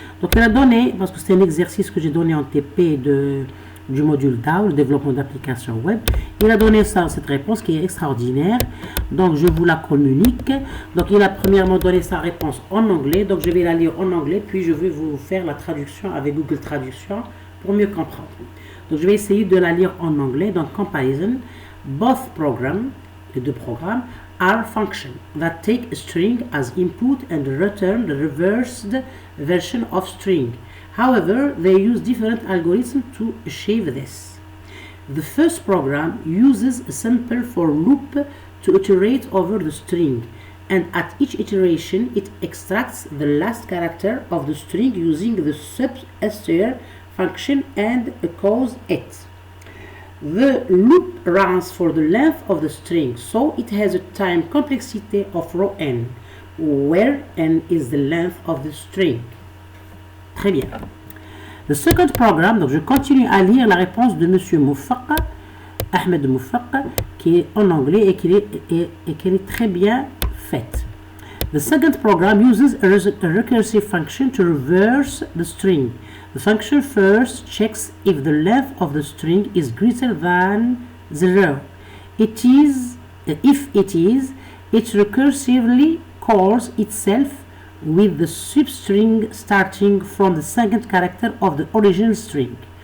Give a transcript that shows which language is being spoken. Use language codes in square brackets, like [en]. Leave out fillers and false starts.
[fr] Donc il a donné, parce que c'est un exercice que j'ai donné en TP du module DAO, le développement d'applications web, il a donné cette réponse qui est extraordinaire. Donc je vous la communique. Donc il a premièrement donné sa réponse en anglais, donc je vais la lire en anglais, puis je vais vous faire la traduction avec Google Traduction pour mieux comprendre. Donc je vais essayer de la lire en anglais. Donc comparison. [en] Both programs, [fr] les deux programmes, [en] are functions that take a string as input and return the reversed version of string. However, they use different algorithms to achieve this. The first program uses a simple for loop to iterate over the string, and at each iteration it extracts the last character of the string using the substr function and calls it. The loop runs for the length of the string, so it has a time complexity of rho n, where n is the length of the string. [fr] Très bien. [en] The second program, [fr] donc je continue à lire la réponse de M. Moufaq, Ahmed Moufaq, qui est en anglais et qui est très bien faite. [en] The second program uses a recursive function to reverse the string. The function first checks if the length of the string is greater than 0. If it is, it recursively calls itself with the substring starting from the second character of the original string.